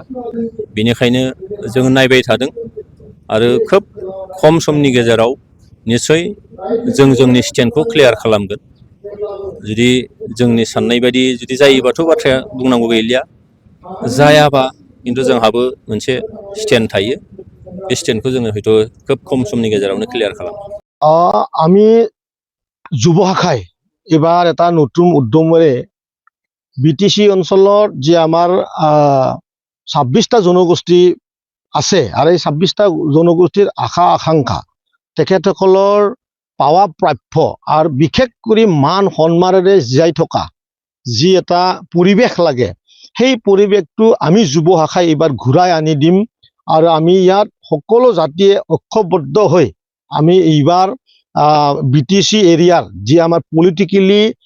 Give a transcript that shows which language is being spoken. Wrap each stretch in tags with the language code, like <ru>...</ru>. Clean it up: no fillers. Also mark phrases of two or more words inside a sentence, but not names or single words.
<brx>बेनिखायनो जोङो नायबाय थादों आरो खोब खम समनि गेजेराव निस्सय जों जोंनि स्टेन्डखौ क्लियार खालामगोन। जुदि जोंनि साननाय बायदि जुदि जायोबाथ' बाथ्राया बुंनांगौ गैलिया, जायाबा खिन्थु जोंहाबो मोनसे स्टेन्ड थायो। बे स्टेन्डखौ जोङो हयथ' खोब खम समनि गेजेरावनो क्लियार খালাম।</brx> <as>আমি যুৱ শাখাই এবাৰ এটা নতুন উদ্যমেৰে বিটিচি অঞ্চলত যে আমাৰ 26টা জনগোষ্ঠী আছে আৰু এই 26টা জনগোষ্ঠীৰ আশা আকাংক্ষা তেখেতসকলৰ পাৱা প্ৰাপ্য আৰু বিশেষ কৰি মান সন্মানেৰে জীয়াই থকা যি এটা পৰিৱেশ লাগে সেই পৰিৱেশটো আমি যুৱ শাখাই এবাৰ ঘূৰাই আনি দিম আৰু আমি ইয়াত সকলো জাতিয়ে ঐক্যবদ্ধ হৈ আমি এইবাৰ বিটিচি এৰিয়াৰ যি আমাৰ পলিটিকেলি</as>